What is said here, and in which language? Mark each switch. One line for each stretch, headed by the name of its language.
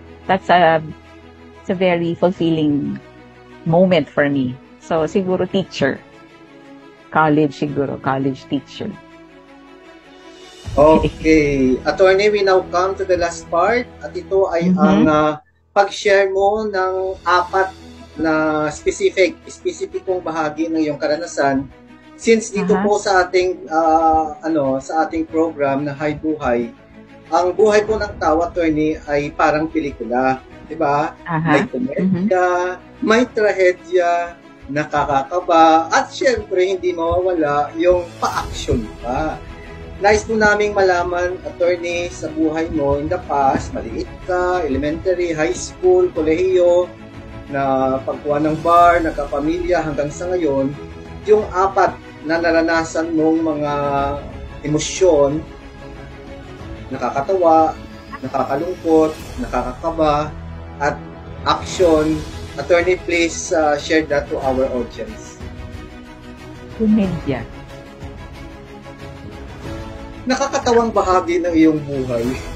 English: That's a very fulfilling moment for me. So, siguro teacher. College teacher. Okay. Attorney, we now come to the last part.
Filipino: At ito ay ang pag-share mo ng 4 na specificong bahagi ng iyong karanasan. Since dito po sa ating sa ating program na Hay Buhay, ang buhay po ng tao, attorney, ay parang pelikula, 'di ba? May komedya, may trahedya, nakakakaba, at syempre hindi mawawala yung pa-action pa. Nais po naming malaman, attorney, sa buhay mo in the past, maliit ka, elementary, high school, kolehiyo, na pagkuha ng bar, nagkapamilya hanggang sa ngayon, yung 4 na naranasan mong mga emosyon, nakakatawa, nakakalungkot, nakakakaba, at action.
English: Attorney, please share that to our audience.
Filipino: Komedya. Nakakatawang bahagi ng iyong buhay.